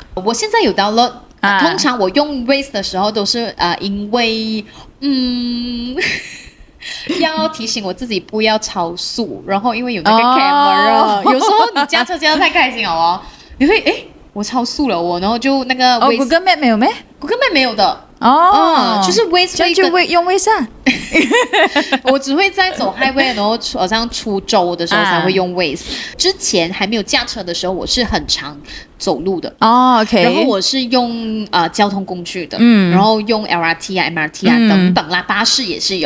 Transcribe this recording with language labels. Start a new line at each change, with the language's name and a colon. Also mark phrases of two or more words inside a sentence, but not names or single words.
Chinese: 我現在有 download，通常我用 Waze 的時候都是因為要提醒我自己不要超速，然後因為有那個 camera，有時候你駕車駕得太開心了哦，你會我超速了然後就那個 Google Map 沒有咩？ Google Map 沒有的就是 Waze 就會用 Waze 啊。我只會在走 highway， 然後好像出州的時候才會用 Waze。之前還沒有駕車的時候，我是很常走路的 OK。然後我是用交通工具的，然後用 LRT 啊、MRT 啊等等啦，巴士也是有。